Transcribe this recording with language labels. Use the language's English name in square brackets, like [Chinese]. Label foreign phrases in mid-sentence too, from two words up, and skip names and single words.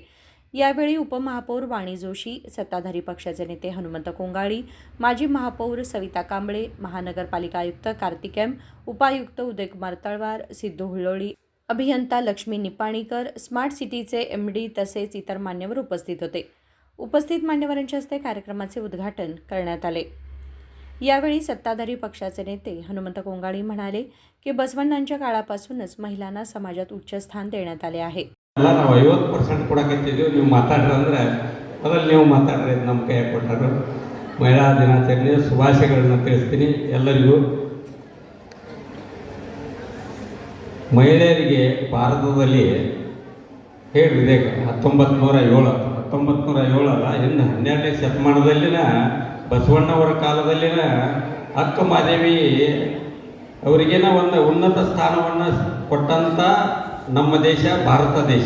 [Marathi] यावेळी उपमहापौर वाणी जोशी, सत्ताधारी पक्षाचे नेते हनुमंत कोंगाळी, माजी महापौर सविता कांबळे, महानगरपालिका आयुक्त कार्तिक एम, उपायुक्त उदयकुमार तळवार, सिद्धू हुळोळी, अभियंता लक्ष्मी निपाणीकर, स्मार्ट सिटीचे MD तसेच इतर मान्यवर उपस्थित होते. उपस्थित मान्यवरांच्या हस्ते कार्यक्रमाचे उद्घाटन करण्यात आले. यावेळी सत्ताधारी पक्षाचे नेते हनुमंत कोंगाळी म्हणाले की बसवण्णांच्या काळापासूनच महिलांना समाजात उच्च स्थान देण्यात आले आहे. [Kannada] ನಾವು 50% ಕೊಡಕತ್ತಿದ್ದೀವಿ. ನೀವು ಮಾತಾಡ್ರಿ ಅಂದ್ರೆ ಅದ್ರಲ್ಲಿ ನೀವು ಮಾತಾಡ್ರಿ ನಮ್ಮ ಕೈ ಕೊಟ್ಟರು. ಮಹಿಳಾ ದಿನಾಚರಣೆಯ ಶುಭಾಶಯಗಳನ್ನು ತಿಳಿಸ್ತೀನಿ ಎಲ್ಲರಿಗೂ. ಮಹಿಳೆಯರಿಗೆ ಭಾರತದಲ್ಲಿ ಹೇಳಿದೆ 1907 ಅಲ್ಲ, ಇನ್ನು 12ನೇ ಶತಮಾನದಲ್ಲಿನ ಬಸವಣ್ಣವರ ಕಾಲದಲ್ಲಿನ ಅಕ್ಕ ಮಾದೇವಿ ಅವರಿಗೇನ ಒಂದು ಉನ್ನತ ಸ್ಥಾನವನ್ನು ಕೊಟ್ಟಂಥ ನಮ್ಮ ದೇಶ ಭಾರತ ದೇಶ.